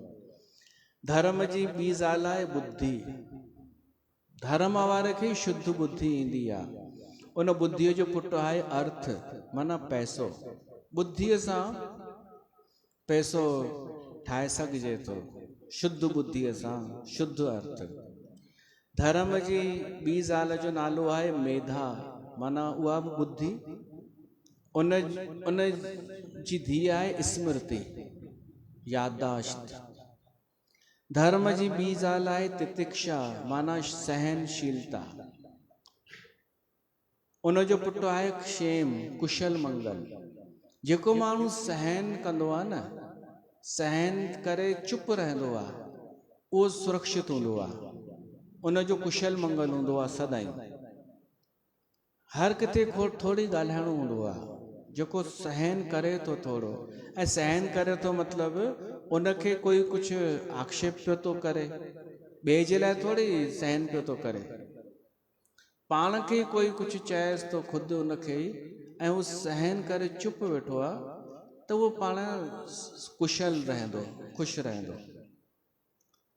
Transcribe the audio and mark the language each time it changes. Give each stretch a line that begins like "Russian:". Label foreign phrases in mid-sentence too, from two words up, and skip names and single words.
Sindhi: धर्म जी ॿी ज़ाल आहे बुद्धि। धर्म वारे खे शुद्ध बुद्धि ईंदी आहे। उन बुद्धीअ जो पुटु आहे अर्थ, माना पैसो। बुद्धीअ सां पैसो ठाहे सघिजे थो, शुद्ध बुद्धीअ सां, शुद्ध अर्थ। धर्म जी ॿी ज़ाल जो नालो आहे मेधा, माना उहा बि बुद्धि। उन जी धीअ आहे स्मृति, याददाश्त। धर्म जी ॿी ज़ाल आहे तितिक्षा, माना सहनशीलता। उन जो पुटु आहे क्षेम, कुशल मंगल। जेको माण्हू सहन कंदो आहे न, सहन करे चुप रहंदो आहे, उहो सुरक्षित हूंदो आहे। उन जो कुशल मंगल हूंदो आहे सदाईं। हर किथे थोरी ॻाल्हाइणो हूंदो आहे। जेको सहन करे थो थोरो, ऐं सहन करे थो मतिलबु उनखे कोई कुझु आक्षेप पियो थो करे, ॿिए जे लाइ थोरी सहन पियो थो करे, पाण खे कोई कुझु चएसि थो ख़ुदि उनखे ई, ऐं उहो सहन करे चुप वेठो आहे, त उहो पाण कुशल रहंदो, ख़ुशि रहंदो।